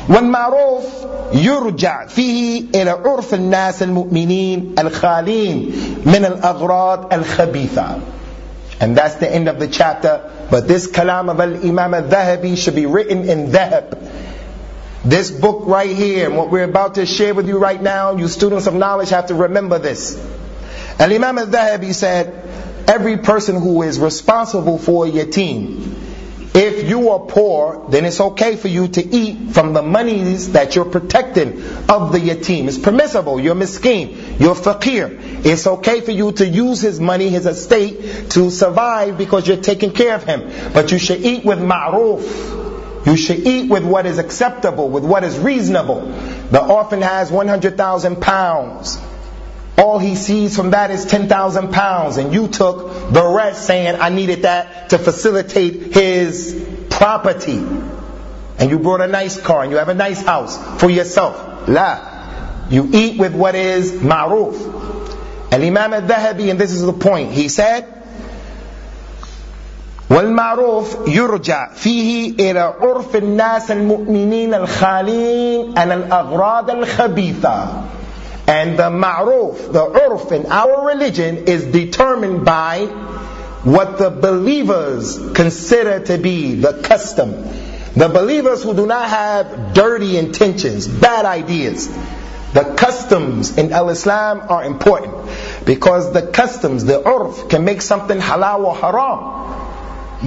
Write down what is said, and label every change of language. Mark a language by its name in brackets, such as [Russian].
[Arabic] والمعروف يرجع فيه إلى عرف الناس المؤمنين الخالين من الأغراض الخبيثة. [English] And that's the end of the chapter. But this kalam of Al-Imam al-Dhahabi should be written in dhahab. This book right here, and what we're about to share with you right now, you students of knowledge have to remember this. Al-Imam al-Dhahabi said, every person who is responsible for a yatim, if you are poor, then it's okay for you to eat from the monies that you're protecting of the yatim. It's permissible. You're miskeen. You're faqir. It's okay for you to use his money, his estate, to survive because you're taking care of him. But you should eat with ma'roof. You should eat with what is acceptable, with what is reasonable. The orphan has 100,000 pounds. All he sees from that is 10,000 pounds. And you took the rest saying, I needed that to facilitate his property. And you brought a nice car and you have a nice house for yourself. La. You eat with what is ma'roof. And Imam al-Dhahabi, and this is the point, he said, [Arabic] والمعروف يرجع فيه إلى عرف الناس المؤمنين الخالين عن الأغراض الخبيثة. [English] And the ma'ruf, the urf in our religion is determined by what the believers consider to be the custom. The believers who do not have dirty intentions, bad ideas. The customs in al-Islam are important. Because the customs, the urf, can make something halal or haram.